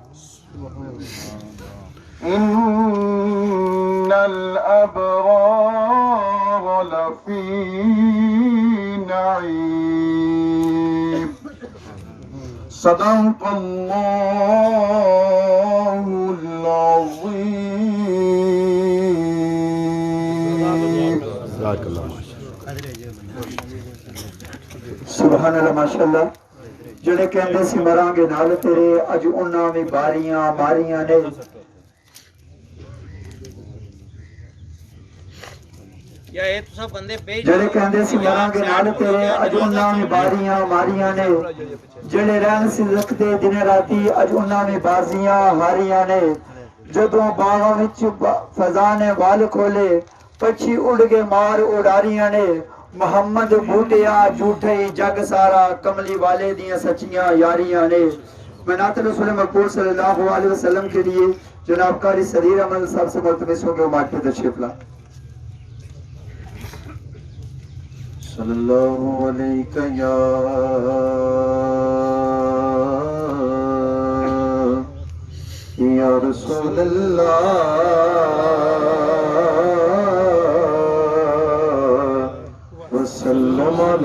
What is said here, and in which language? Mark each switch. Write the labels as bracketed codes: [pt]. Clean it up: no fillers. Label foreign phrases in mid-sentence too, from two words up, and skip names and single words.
[ar] إن الأبرار لفي نعيم صدق الله العظيم سبحان اللہ ماشاءاللہ [pa] جڑے کہندے سی مراں گے نال تیرے اج انہاں وی باریاں ماریاں نے جڑے کہندے سی مراں گے نال تیرے اج انہاں وی باریاں ماریاں نے جڑے رہن سی رکھدے دن راتی اج انہاں وی بازیاں ہاریاں نے جدوں باغاں وچ فضا نے وال کھولے پچھی اڑ کے مار اڑاریاں نے محمد بوٹیا جھوٹے جگ سارا کملی والے دیاں سچیاں یاریاں نے [ur] میں نعت رسول مقبول [ar] صلی اللہ علیہ وسلم [ur] کے لیے جناب قاری صدیر احمد صاحب سے ملتمس ہو گئے مائک پہ تشریف لائیں۔ [ar] صلی اللہ علیہ یا رسول اللہ وسلم